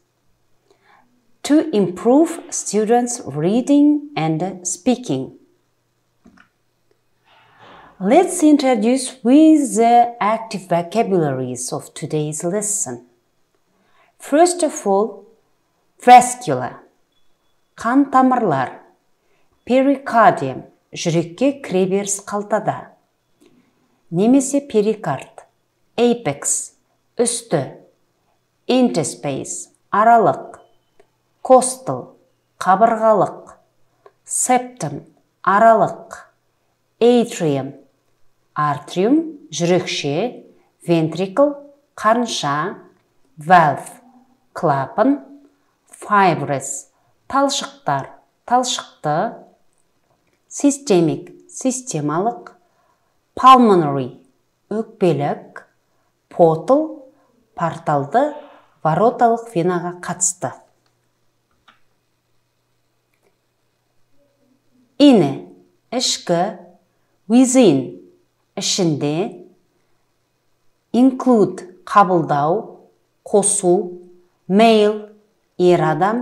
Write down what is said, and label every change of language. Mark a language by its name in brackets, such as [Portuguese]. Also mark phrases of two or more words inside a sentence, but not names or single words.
[English] To improve students' reading and speaking. Let's introduce with the active vocabularies of today's lesson. First of all, vascular, [Kazakh] қан тамырлар, [English] pericardium, [Kazakh] жүрекке кіреберіс қалтада, немесе перикард, apex, үсті, interspace, аралық, [English] costal, қабырғалық, septum, аралық, atrium, atrium, жүрекше, ventricle, қарынша, valve, клапан, fibrous, [Kazakh] талшықтар, талшықты, [English] systemic, системалық, pulmonary, өкпелік, portal, [Kazakh] порталды, вороталық венаға қатысты. Inner, ішкі, within, ішінде, include, қабылдау, қосу, male, ер адам,